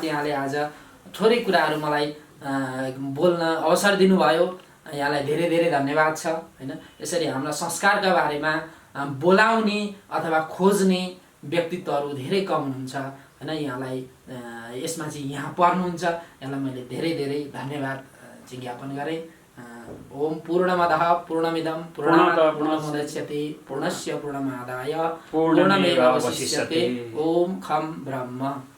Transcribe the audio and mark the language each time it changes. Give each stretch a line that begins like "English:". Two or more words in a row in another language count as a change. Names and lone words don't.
Nepali: यहाँले आज थोरै कुराहरू मलाई बोल्न अवसर दिनुभयो, यहाँलाई धेरै धेरै धन्यवाद छ होइन। यसरी हाम्रा संस्कारका बारेमा बोलाउने अथवा खोज्ने व्यक्तित्वहरू धेरै कम हुनुहुन्छ होइन। यहाँलाई यसमा चाहिँ यहाँ पर्नुहुन्छ, यहाँलाई मैले धेरै धेरै धन्यवाद चाहिँ ज्ञापन गरेँ।
Sanskrit: ओम पूर्णमदः पूर्णमिदं पूर्णात् पूर्णमुदच्यते पूर्णस्य पूर्णमादाय पूर्णमेवावशिष्यते। ओम खं ब्रह्म।